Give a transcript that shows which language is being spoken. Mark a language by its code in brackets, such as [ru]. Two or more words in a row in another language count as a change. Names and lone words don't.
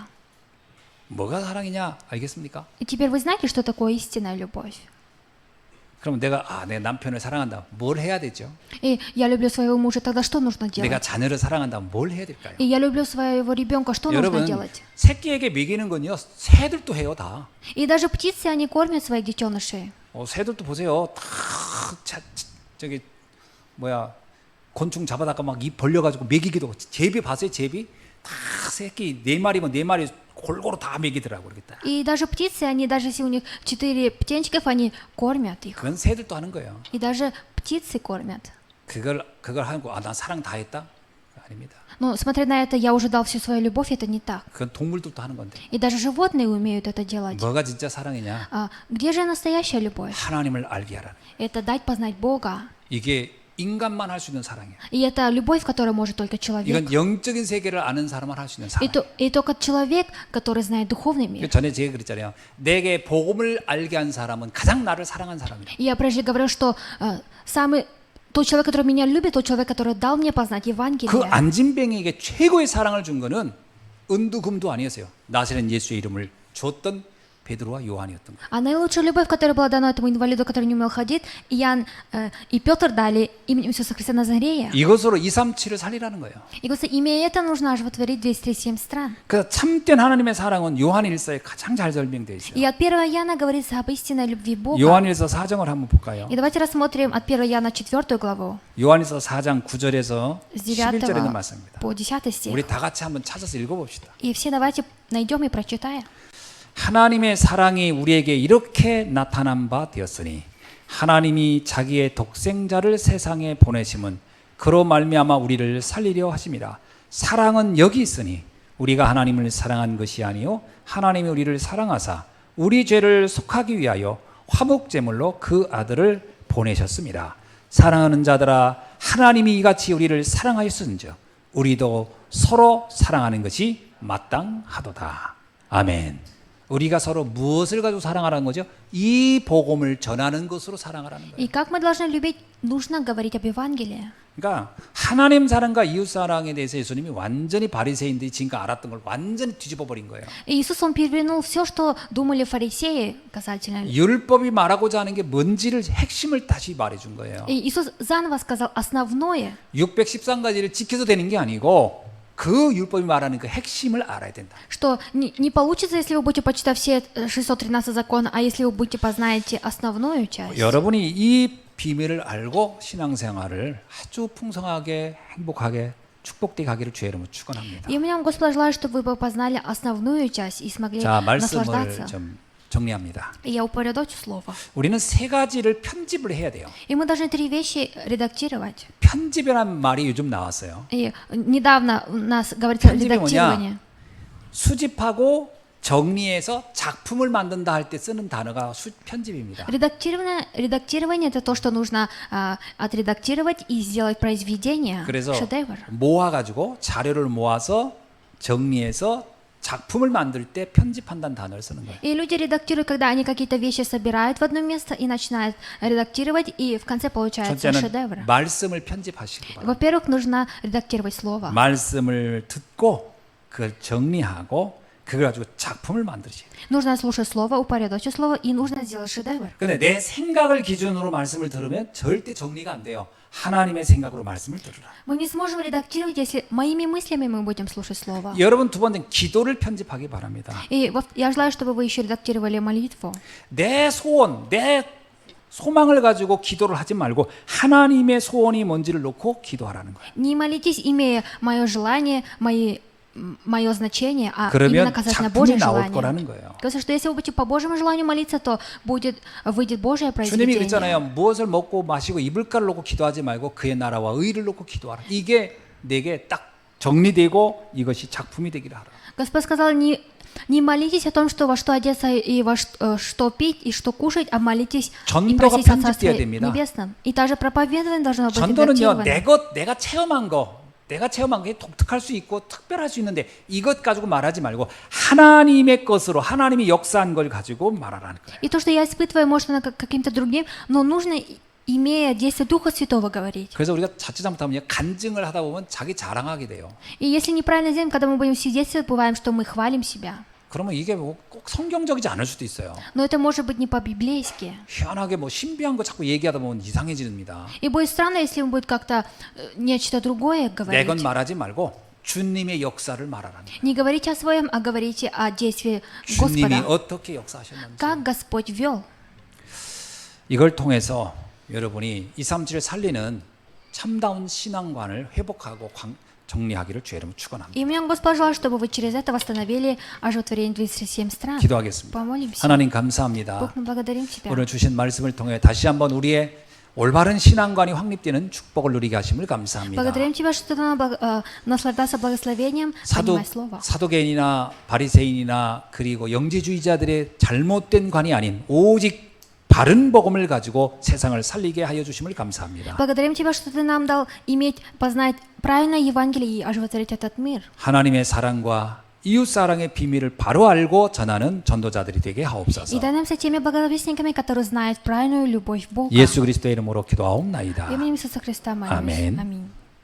[ko] 뭐가 사랑이냐 알겠습니까? [ru] И теперь вы знаете, что такое истинная любовь. [ko] 그럼 내가 내 남편을 사랑한다. 뭘 해야 되죠? [ru] И я люблю своего мужа, тогда что нужно [ko] 내가 [ru] делать? [ko] 자녀를 사랑한다. 뭘 해야 될까요? [ru] И я люблю своего ребенка, что нужно [ko] 여러분 [ru] делать? [ko] 새끼에게 먹이는 건요 새들도 해요 다. [ru] И даже птицы, они кормят своих детенышей. [ko] 새들도 보세요. 다 저기 뭐야 곤충 잡아다가 막 입 벌려가지고 먹이기도 제비 봤어요 제비? 다 새끼 4마리면 4마리 골고루 다 먹이더라고 이렇게 딱. [ru] И даже птицы, они даже если у них 4 птенчиков, они кормят их. [ko] 그건 새들도 하는 거예요. [ru] И даже птицы кормят. [ko] 그걸 하고 나 사랑 다 했다? 아닙니다. [ru] Но смотря на это, я уже дал всю свою любовь, это не так. [ko] 그건 동물들도 하는 건데. [ru] И даже животные умеют это делать. [ko] 뭐가 진짜 사랑이냐? [ru] А где же настоящая любовь? [ko] 하나님을 알게 하라는. [ru] Это дать познать Бога. [ko] 이게 인간만 할 수 있는 사랑이야. [ru] И это любовь, которую может только человек. [ko] 이건 영적인 세계를 아는 사람만 할 수 있는 사랑. [ru] И только человек, который знает духовный мир. [ko] 전에 제가 그랬잖아요. 내게 복음을 알게 한 사람은 가장 나를 사랑한 사람이라. [ru] И я прежде говорил, что тот человек, который меня любит, тот человек, который дал мне познать [ko] 그 [ru] Евангелие. [ko] 안진뱅이에게 최고의 사랑을 준 거는 은도 금도 아니었어요. 나사렛 예수의 이름을 줬던 베드로와 요한이었던 거예요. [ru] А наилучшая любовь, которая была дана этому инвалиду, который не умел ходить, Иоанн и Петр дали именем Иисуса Христа Назарея. [ko] 이것으로 237을 살리라는 거예요. [ru] И вот имея это, нужно оживотворить 237 стран. [ko] 그래서 참된 하나님의 사랑은 요한일서에 가장 잘 설명되어 있어요. [ru] И от 1 Иоанна говорится об истинной любви Бога. [ko] 요한일서 4장을 한번 볼까요? [ru] И давайте рассмотрим от 1 Иоанна 4 главу, [ko] 요한일서 4장 9절에서 [ru] с [ko] 11절에 있는 [ru] 9 [ko] 말씀입니다. [ru] по 10 стих. [ko] 우리 다 같이 한번 찾아서 읽어봅시다. [ru] И все давайте найдем и прочитаем. [ko] 하나님의 사랑이 우리에게 이렇게 나타난 바 되었으니 하나님이 자기의 독생자를 세상에 보내심은 그로 말미암아 우리를 살리려 하심이라. 사랑은 여기 있으니 우리가 하나님을 사랑한 것이 아니요 하나님이 우리를 사랑하사 우리 죄를 속하기 위하여 화목제물로 그 아들을 보내셨습니다. 사랑하는 자들아 하나님이 이같이 우리를 사랑하였은즉 우리도 서로 사랑하는 것이 마땅하도다. 아멘. 우리가 서로 무엇을 가지고 사랑하라는 거죠? 이 복음을 전하는 것으로 사랑하라는 거예요. [ru] И как мы должны любить? Нужно говорить об Евангелии. [ko] 그러니까 하나님 사랑과 이웃 사랑에 대해서 예수님이 완전히 바리새인들이 지금까지 알았던 걸 완전히 뒤집어 버린 거예요. [ru] И Иисус, Он перевернул все, что думали фарисеи касательно. [ko] 율법이 말하고자 하는 게 뭔지를 핵심을 다시 말해준 거예요. [ru] И Иисус заново сказал основное, [ko] 613가지를 지켜도 되는 게 아니고 그 율법이 말하는 그 핵심을 알아야 된다. [ru] что не получится, если вы будете почитать все 613 закона, а если вы будете познаете основную часть. [ko] 여러분이 이 비밀을 알고 신앙생활을 아주 풍성하게 행복하게 축복되게 가기를 주의 이름으로 축원합니다. [ru] И у меня, Господа, желаю, чтобы вы познали основную часть и смогли [ko] 자, 말씀을 [ru] наслаждаться. [ko] 좀 정리합니다. [ru] И я упорядочу слово. [ko] 우리는 세 가지를 편집을 해야 돼요. [ru] И мы должны 3 вещи редактировать. [ko] 편집이라는 말이 요즘 나왔어요. [ru] И недавно у нас говорится о [ko] 편집이 [ru] редактировании. [ko] 수집하고 정리해서 작품을 만든다 할 때 쓰는 단어가 편집입니다. [ru] Редактирование это то, что нужно отредактировать и сделать произведение, [ko] 그래서 [ru] шедевр. [ko] 모아가지고 자료를 모아서 정리해서 작품을 만들 때 편집한다는 단어를 쓰는 거예요. [ru] И люди редактируют, когда они какие-то вещи собирают в одно место и начинают редактировать, и в конце получается шедевр. [ko] 첫째는 말씀을 편집하시기 바랍니다. [ru] Во-первых, нужно редактировать слово. [ko] 말씀을 듣고 그걸 정리하고 그걸 가지고 작품을 만드셔야 돼요. [ru] Нужно слушать слово, упорядочить слово, и нужно сделать шедевр. [ko] 근데 내 생각을 기준으로 말씀을 들으면 절대 정리가 안 돼요. 하나님의 생각으로 말씀을 들으라. [ru] Мы не сможем редактировать, если моими мыслями мы будем слушать слово. [ko] 여러분 두 번째는 기도를 편집하기 바랍니다. [ru] И я желаю, чтобы вы еще редактировали молитву. [ko] 내 소원, 내 소망을 가지고 기도를 하지 말고 하나님의 소원이 뭔지를 놓고 기도하라는 거예요. [ru] Не молитесь, имея мое желание, мое значение, а [ko] 그러면 [ru] именно касательно [ko] 작품이 [ru] Божьего [ko] 나올 [ru] желания. [ko] 거라는 거예요. [ru] Потому что если вы будете по Божьему желанию молиться, то выйдет Божье [ko] 주님이 [ru] произведение. [ko] 그랬잖아요. 무엇을 먹고 마시고 입을가를 놓고 기도하지 말고 그의 나라와 의를 놓고 기도하라. 이게 내게 딱 정리되고 이것이 작품이 되기를 하라. [ru] Господь сказал, не молитесь о том, что во что одеться и во что пить и что кушать, а молитесь и [ko] 전도가 [ru] просите о Царстве [ko] 편집돼야 됩니다. [ru] Небесном. И также проповедование должно быть [ko] 전도는요, [ru] редактировано. [ko] 내가 체험한 거, 내가 체험한 게 독특할 수 있고 특별할 수 있는데 이것 가지고 말하지 말고 하나님의 것으로 하나님이 역사한 걸 가지고 말하라는 거예요. [ru] И то, что я испытываю, может, оно каким-то другим, но нужно, имея действие Духа Святого, говорить. [ko] 그래서 우리가 자칫 잘못하면 간증을 하다 보면 자기 자랑하게 돼요. [ru] И если неправильно делаем, когда мы будем свидетельствовать, бываем, что мы хвалим себя. [ko] 그러면 이게 뭐 꼭 성경적이지 않을 수도 있어요. [ru] Но это может быть не по-библейски. [ko] 희한하게 뭐 신비한 거 자꾸 얘기하다 보면 이상해집니다. [ru] И будет странно, если он будет как-то нечто другое [ko] 내 [ru] говорить. [ko] 건 말하지 말고 주님의 역사를 말하라는 거예요. [ru] Не говорите о своем, а говорите о действии [ko] 주님이 [ru] Господа. [ko] 어떻게 역사하셨는지. [ru] Как Господь вел. [ko] 이걸 통해서 여러분이 237을 살리는 참다운 신앙관을 회복하고 정리하기를 주의 이름으로 축원합니다. [ru] И мне Господь пожелал, чтобы вы через это восстановили оживотворение 27 стран. [ko] 기도하겠습니다. [ru] Помолимся. [ko] 하나님 감사합니다. [ru] Бог, мы благодарим Тебя. [ko] 오늘 주신 말씀을 통해 다시 한번 우리의 올바른 신앙관이 확립되는 축복을 누리게 하심을 감사합니다. [ru] Благодарим Тебя, что Ты нам наслаждаться благословением, понимая Слово. [ko] 사도개인이나 바리새인이나 그리고 영지주의자들의 잘못된 관이 아닌 오직 바른 복음을 가지고 세상을 살리게 하여 주심을 감사합니다. [ru] Благодарим Тебя, что Ты нам дал иметь, познать правильное Евангелие и оживотворить этот мир. [ko] 하나님의 사랑과 이웃 사랑의 비밀을 바로 알고 전하는 전도자들이 되게 하옵소서. [ru] И дай нам стать теми благовестниками, которые знают правильную любовь Бога. [ko] 예수 그리스도의 이름으로 기도하옵나이다. [ru] Именем Иисуса Христа молимся. Аминь. Аминь.